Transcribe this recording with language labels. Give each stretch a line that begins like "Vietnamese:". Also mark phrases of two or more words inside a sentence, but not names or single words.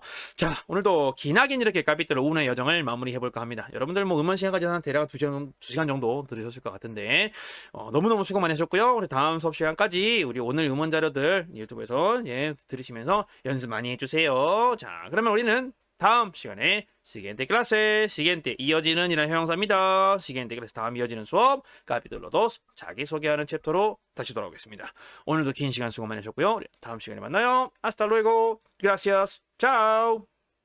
Korean: 자, 오늘도 기나긴 이렇게 까비들 오후의 여정을 마무리해 볼까 합니다. 여러분들 뭐 음원 시간까지 한 대략 2시간 정도 들으셨을 것 같은데, 너무너무 수고 많이 하셨고요. 우리 다음 수업 시간까지 우리 오늘 음원 자료들 유튜브에서 들으시면서 연습 많이 해주세요. 자, 그러면 우리는 다음 시간에
Spanish: siguiente clase,
Korean: siguiente 이어지는 이란 형용사입니다.
Spanish: siguiente clase
Korean: 다음 이어지는 수업 capítulo 2 자기소개하는 챕터로 다시 돌아오겠습니다. 오늘도 긴 시간 수고 많이 하셨고요. 우리 다음 시간에 만나요.
Spanish: Hasta luego. Gracias. Chao.